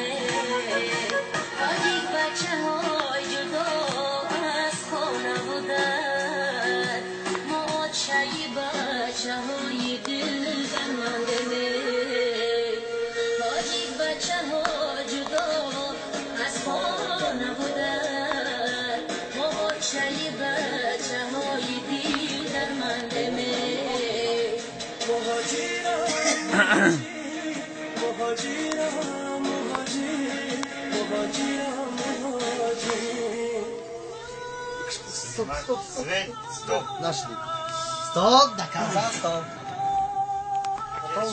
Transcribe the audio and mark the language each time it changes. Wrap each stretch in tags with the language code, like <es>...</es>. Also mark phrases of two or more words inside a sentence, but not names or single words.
<fa>آدیگ بچه های جدا از خانه بودن ما چایی بچه های دل بمانده آدیگ بچه ها جدا از خانه بودن ما چایی بچه های دل درمانده مهاجرم مهاجر مهاجرم</fa> <ja>ストップストップストップストップなしでいくストップだからストップ</ja>